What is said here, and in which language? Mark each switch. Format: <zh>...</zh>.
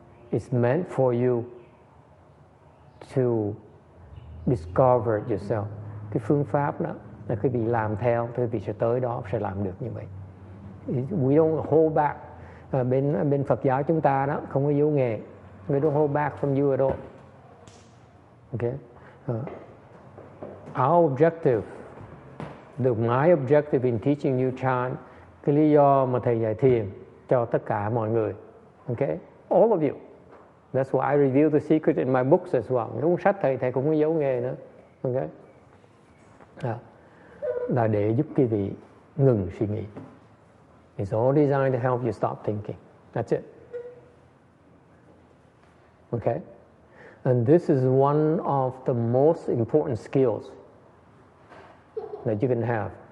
<en>It's meant for you to discover yourself.</en> <vi>Cái phương pháp đó là quý vị làm theo, quý vị sẽ tới đó, sẽ làm được như vậy.</vi> <en>We don't hold back.</en> <vi>Bên Phật giáo chúng ta đó không có giấu nghề.</vi> <en>We don't hold back from you at all. Okay? Our objective, my objective in teaching you chant,</en> <vi>cái lý do mà thầy dạy thiền cho tất cả mọi người.</vi> <en>Okay? All of you. That's why I reveal the secret in my books as well.</en> <vi>Trong sách thầy cũng có giấu nghề nữa. Okay? Là để giúp quý vị ngừng suy nghĩ.</vi> <en>It's all designed to help you stop thinking. That's it. Okay? And this is one of the most important skills that you can have.</en>